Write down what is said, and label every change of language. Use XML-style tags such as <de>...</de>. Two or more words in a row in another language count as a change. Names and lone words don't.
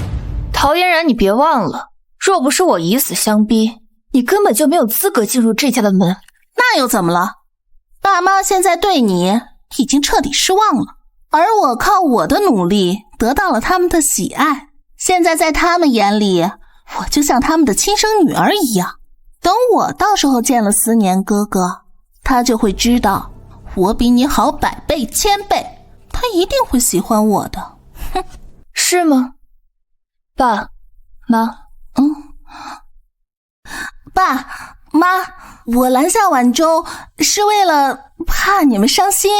<zh>陶嫣然，你別忘了，若不是我以死相逼，你根本就沒有資格進入這家的門。那又怎麼了？爸媽現在對你已經徹底失望了，而我靠我的努力得到了他們的喜愛，現在在他們眼裡，我就像他們的親生女兒一樣。等我到時候見了思年哥哥，他就會知道我比你好100倍1000倍，他一定會喜歡我的。哼，是嗎？爸媽，爸媽，我攔下晚舟是為了怕你們傷心。</zh>